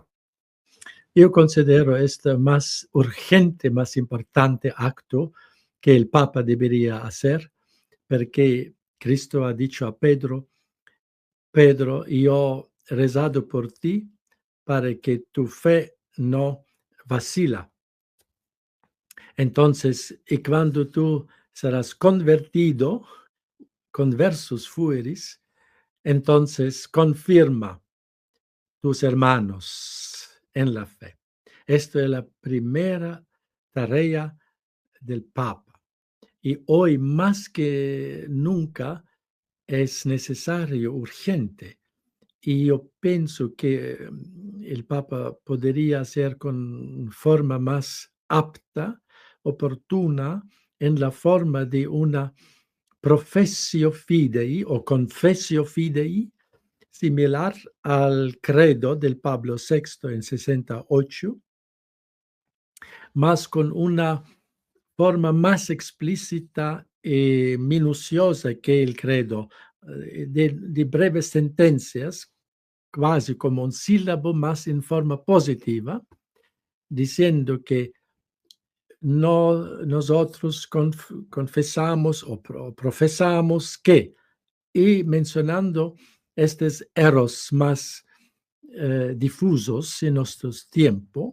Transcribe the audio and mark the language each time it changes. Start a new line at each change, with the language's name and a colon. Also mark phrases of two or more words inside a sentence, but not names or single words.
Italian: Io considero
Spanish: este más urgente, más importante acto que el Papa debería hacer, perché Cristo ha dicho a Pedro, Pedro,
Italian: io ho
Spanish: rezado por ti para que tu fe no vacila. Entonces, y cuando tú serás convertido,
Latin: conversus fueris,
Spanish: entonces confirma tus hermanos en la fe. Esto es la primera tarea del Papa. Y hoy más que nunca es necesario, urgente. Y yo pienso que el Papa podría hacer con forma más apta, oportuna, en la forma de una
Latin: professio fidei
Spanish: o
Latin: confessio fidei,
Spanish: similar al credo del Pablo VI en 68, más con una forma más explícita y minuciosa que el credo, de breves sentencias, quasi como un sílabo más en forma positiva, diciendo que no, nosotros confesamos o profesamos que, y mencionando estos errores más difusos en nuestros tiempos.